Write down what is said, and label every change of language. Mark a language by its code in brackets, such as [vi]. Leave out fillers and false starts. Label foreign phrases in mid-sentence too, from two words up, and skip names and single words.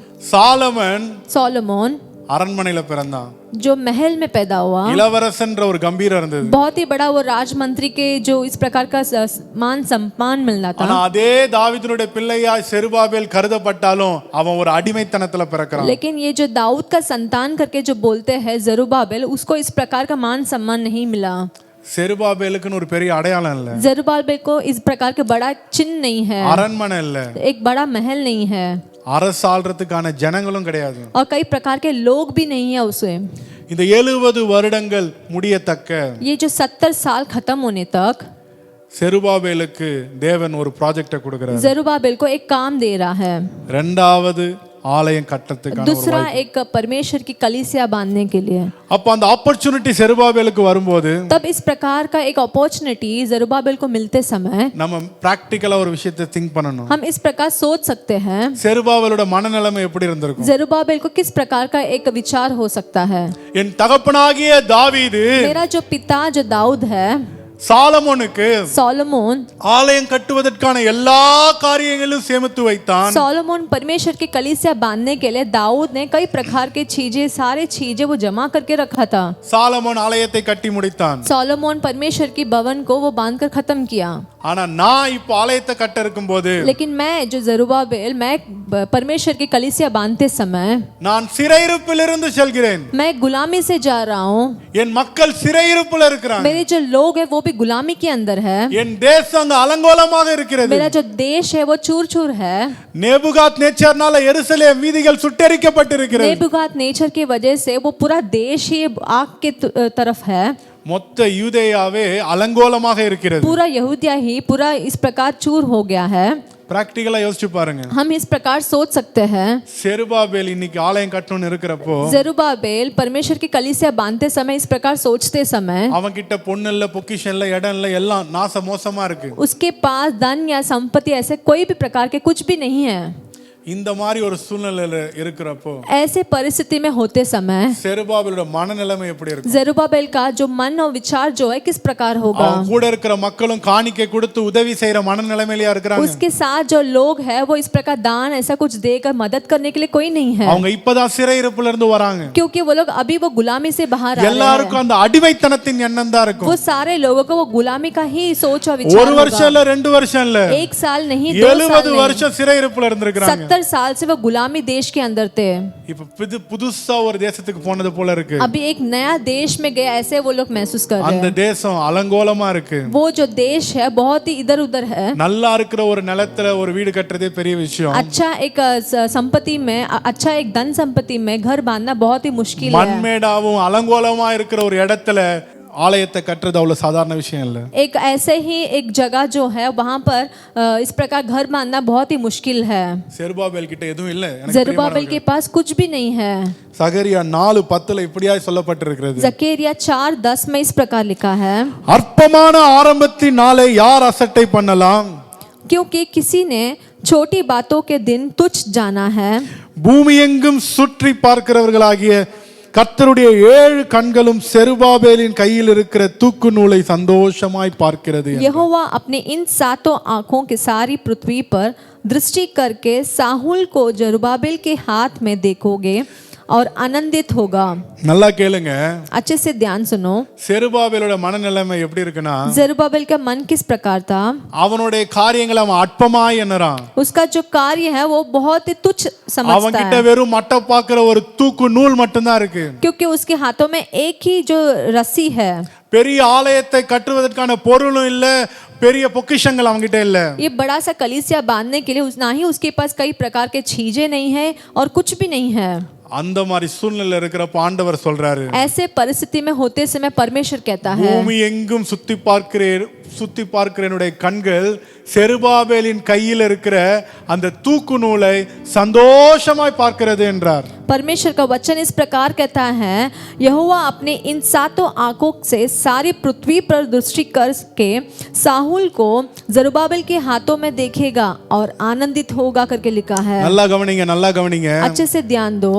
[ta] சாலமன் [hi] सोलोमन [ta] அரண்மனையில பிறந்தான். [hi] जो महल में पैदा हुआ. [ta] இளவரசன்ற ஒரு கம்பீரம் இருந்தது. [hi] बहुत ही बड़ा वो राजमंत्री के जो इस प्रकार का मान सम्मान मिलना था. [ta] ஆனா அதே தாவீதுடைய பிள்ளையாய் செருபாபேல் கருதப்பட்டாலும் அவன் ஒரு அடிமைத்தனத்துல பிறக்கிறான். [hi] लेकिन ये जो दाऊद का संतान करके जो बोलते हैं जरुब्बाबेल उसको इस प्रकार का मान सम्मान नहीं मिला. [ta] செருபாபேலுக்குன்னு ஒரு பெரிய அடையாளம் இல்ல. [hi] जरुब्बाबेल को इस प्रकार के बड़ा चिन्ह नहीं है. [ta] அரண்மனை இல்ல. [hi] एक बड़ा महल नहीं है. [ta] அரசாள்றதுக்கான ஜனங்களும் கிடையாது. [hi] और कई प्रकार के लोग भी नहीं है उसे. [ta] இந்த 70 வருடங்கள் முடியத்தக்க [hi] ये जो 70 साल खत्म होने तक [ta] செருபாபேலுக்கு தேவன் ஒரு ப்ராஜெக்ட கொடுக்கிறார். [hi] जरुब्बाबेल को एक काम दे रहा है. [ta] இரண்டாவது ஆலயம் கட்டத்துக்கான [hi] दूसरा एक परमेश्वर की कलीसिया बांधने के लिए. [ta] அப்ப அந்த ஆப்பர்ச்சுனிட்டி செருபாபேலுக்கு வரும்போது [hi] तब इस प्रकार का एक अपॉर्चुनिटी जरुब्बाबेल को मिलते समय [ta] நம்ம பிராக்டிகலா ஒரு விஷயத்தை திங்க் பண்ணணும். [hi] हम इस प्रकार सोच सकते हैं [ta] செருபாபேலோட மனநிலைமை எப்படி இருந்திருக்கும்? [hi] जरुब्बाबेल को किस प्रकार का एक विचार हो सकता है. [ta] என் தகப்பனாகிய தாவீது [hi] मेरा जो पिता जो दाऊद है [ta] சாலமோனுக்கு [hi] सोलोमन [ta] ஆலயம் கட்டுவதற்கான எல்லா காரியங்களும் சேமித்து வைத்தான். [hi] सोलोमन परमेश्वर की कलीसिया बांधने के लिए दाऊद ने कई प्रकार की चीजें सारे चीजें वो जमा करके रखा था. [ta] சாலமோன் ஆலயத்தை கட்டி முடித்தான். [hi] सोलोमन परमेश्वर की भवन को वो बांधकर खत्म किया. [ta] ஆனா நான் இப்போ ஆலயத்தை கட்ட இருக்கும்போது [hi] लेकिन मैं जो जरुब्बाबेल मैं परमेश्वर की कलीसिया बांधते समय [ta] நான் சிறையிருப்பிலிருந்து செல்கிறேன். [hi] मैं गुलामी से जा रहा हूँ. [ta] என் மக்கள் சிறையிருப்புல இருக்கிறாங்க. [hi] मेरे जो लोग है वो भी गुलामी के अंदर है. [ta] என் தேசம் அங்க அலங்கோலமாக இருக்கிறது. [hi] मेरा जो देश है वो चूर चूर है. [ta] நேபுகாத் நேச்சர்னால எருசலேம் வீதிகள் சுட்டெரிக்கப்பட்டிருக்கிறது. [hi] नेबुकात नेचर की वजह से वो पूरा देश ही आग के तरफ है. [ta] மொத்த யூதேயாவே அலங்கோலமாக இருக்கிறது. [hi] पूरा यहूदिया ही पूरा इस प्रकार चूर हो गया है. [ta] பிராக்டிகலா யோசிச்சு பாருங்க. [hi] हम इस प्रकार सोच सकते हैं. [ta] செருபாபேல் இன்னைக்கு ஆலயம் கட்டணும்னு இருக்கிறப்போ [hi] जरुब्बाबेल परमेश्वर की कलीसिया बांधते समय इस प्रकार सोचते समय [ta] அவன் கிட்ட பொண்ணு இல்ல பொக்கிஷம் இல்ல இடம் இல்ல எல்லாம் நாச மோசமா இருக்கு. [hi] उसके पास धन या संपत्ति ऐसे कोई भी प्रकार के कुछ भी नहीं है. [ta] இந்த மாதிரி ஒரு சூழ்நிலையில இருக்கிறப்போ [hi] ऐसे परिस्थिति में होते समय [ta] செருபாபேலோட மனநிலைமை எப்படி இருக்கும்? [hi] जरुब्बाबेल का जो मन और विचार जो है किस प्रकार होगा. [ta] அவன் கூட இருக்கிற மக்களும் காணிக்கை கொடுத்து உதவி செய்யற மனநிலைமையில இருக்கிறாங்க. [hi] उसके साथ जो लोग है वो इस प्रकार दान ऐसा कुछ देकर मदद करने के लिए कोई नहीं है. [ta] அவங்க இப்பதான் சிறையிருப்புல இருந்து வராங்க. [hi] क्योंकि वो लोग अभी वो गुलामी से बाहर आ रहे हैं. [ta] எல்லாருக்கும் அந்த அடிமைத்தனத்தின் எண்ணம் தான் இருக்கும். [hi] वो सारे लोगों को वो गुलामी का ही सोच और विचार [ta] ஒரு வருஷம் இல்ல 2 வருஷம் இல்ல [hi] 1 साल नहीं 2 साल [ta] 70 வருஷம் சிறையிருப்புல இருந்திருக்காங்க. [hi] 70 साल से वो गुलामी देश के अंदर थे. [ta] இப்ப புதுசா ஒரு தேசத்துக்கு போனது போல இருக்கு. [hi] अभी एक नया देश में गए ऐसे वो लोग महसूस कर रहे [ta] அந்த [hi] हैं. [ta] தேசம் அலங்கோலமா இருக்கு. [hi] वो जो देश है बहुत ही इधर उधर है. [ta] நல்லா இருக்கிற ஒரு நிலத்துல ஒரு வீடு கட்டுறதே பெரிய விஷயம். [hi] अच्छा एक संपत्ति में अच्छा एक धन संपत्ति में घर बांधना बहुत ही मुश्किल है. [ta] மண்மேடாவும் அலங்கோலமா இருக்கிற ஒரு இடத்துல ஆலயத்தை கட்டுறது அவ்வளவு சாதாரண விஷயம் இல்ல. [hi] एक ऐसे ही एक जगह जो है वहां पर इस प्रकार घर बांधना बहुत ही मुश्किल है. [ta] செருபாபேல் கிட்ட எதுவும் இல்ல. [hi] जरुब्बाबेल के पास कुछ भी नहीं है. [ta] சகரியா 4:10 இப்படியாய் சொல்லப்பட்டிருக்கிறது. [hi] जकरिया 4:10 में इस प्रकार लिखा है. [ta] அற்பமான ஆரம்பத்தின் நாளை யார் அசட்டை பண்ணலாம்? [hi] क्योंकि किसी ने छोटी बातों के दिन तुच्छ जाना है. [ta] பூமி எங்கும் சுற்றி பார்க்கிறவர்களாகிய கர்த்தருடைய 7 கண்களும் செருபாபேலின் கையில் இருக்கிற தூக்கு நூலை சந்தோஷமாய் பார்க்கிறது. [hi] यहोवा अपने इन 7 आंखों के सारी पृथ्वी पर दृष्टि करके साहुल को जरुब्बाबेल के हाथ में देखोगे और आनंदित होगा. [ta] நல்லா கேளுங்க. [hi] अच्छे से ध्यान सुनो. [ta] செருபாபேலோட மனநிலைமை எப்படி இருக்குன்னா [hi] जरुब्बाबेल का मन किस प्रकार था. [ta] அவனுடைய காரியங்களை அவன் அற்பமாய் எண்ணறான். [hi] उसका जो कार्य है वो बहुत ही तुच्छ समझता [ta] அவன் கிட்ட [hi] है. [ta] வெறும் மட்ட பாக்குற ஒரு தூக்கு நூல் மட்டும்தான் இருக்கு. [hi] क्योंकि उसके हाथों में एक ही जो रस्सी है. [ta] பெரிய ஆலயத்தை கட்டுவதற்கான பொருளும் இல்ல பெரிய பொக்கிஷங்கள் அவங்கிட்ட இல்ல. [hi] ये बड़ा सा कलीसिया बांधने के लिए ना ही उसके पास कई प्रकार के चीजें नहीं है और कुछ भी नहीं है. [ta] அந்த மாதிரி சூழ்நிலை இருக்கிறப்ப ஆண்டவர் சொல்றாரு. [hi] ऐसे परिस्थिति में होते समय परमेश्वर कहता है. [ta] பூமி எங்கும் சுத்தி பார்க்கிறேன் சுத்தி பார்க்கிற என்னுடைய கண்கள் செருபாபேலின் கையில் இருக்கிற அந்த தூக்கு நூலை சந்தோஷமாய் பார்க்கிறது என்றார். [hi] परमेश्वर का वचन इस प्रकार कहता है, यहोवा अपने इन सातों आंखों से सारी पृथ्वी पर दृष्टि करके साहुल को जरुब्बाबेल के हाथों में देखेगा और आनंदित होगा करके लिखा है. [ta] நல்லா கவனிங்க. [hi] अच्छे से ध्यान दो.